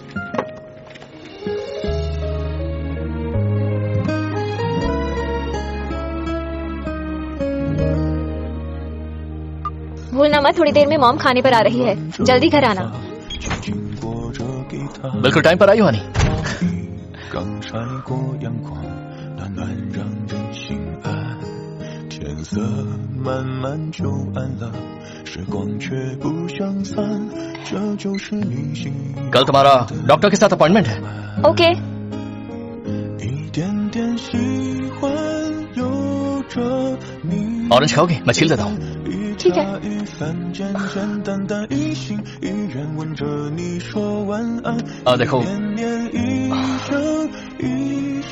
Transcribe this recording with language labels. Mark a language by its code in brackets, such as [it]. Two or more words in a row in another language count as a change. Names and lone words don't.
[hi] भूलना मत, थोड़ी देर में मॉम खाने पर आ रही है। जल्दी घर आना। बिल्कुल टाइम पर आई हो हनी। [zh] 刚晒过阳光，暖暖让人心安。天色慢慢就暗了，时光却不相散，这就是你心。 [hi] कल तुम्हारा डॉक्टर के साथ अपॉइंटमेंट है। ओके। [zh] 点点喜欢有着你。 [hi] ऑरेंज खाओगे? मैं छील देता हूँ। ठीक है। [zh] 一番简简单单一心一愿吻着你说晚安。 [hi] देखो [zh] 念念一生一